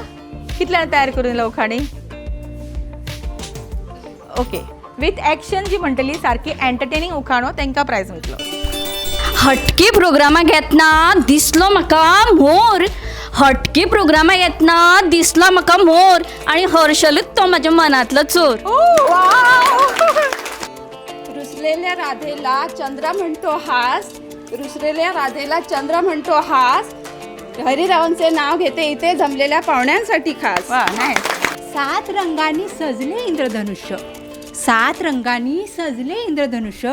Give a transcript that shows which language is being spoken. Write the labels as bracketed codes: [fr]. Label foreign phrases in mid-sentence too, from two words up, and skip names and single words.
[kok] कितल्यान तयार करून दिला उखाणी. [en] okay with action [kok] जी म्हणटली सारकी एंटरटेनिंग उखाणो तांकां प्रायज मेळटलो. हटके प्रोग्रामाक येतना दिसलो म्हाका मोर. हटके प्रोग्रामाक येतना दिसलो म्हाका मोर आणि हर्षलूच तो म्हाज्या मनांतलो चोर. [mr] रुसलेल्या राधेला चंद्र म्हणतो हास. रुसलेल्या राधेला चंद्र म्हणतो हास. हरिरावांचे नाव घेते इथे जमलेल्या पाहुण्यांसाठी खास. वा नाईस. 7 रंगांनी सजले इंद्रधनुष्य. 7 रंगांनी सजले इंद्रधनुष्य.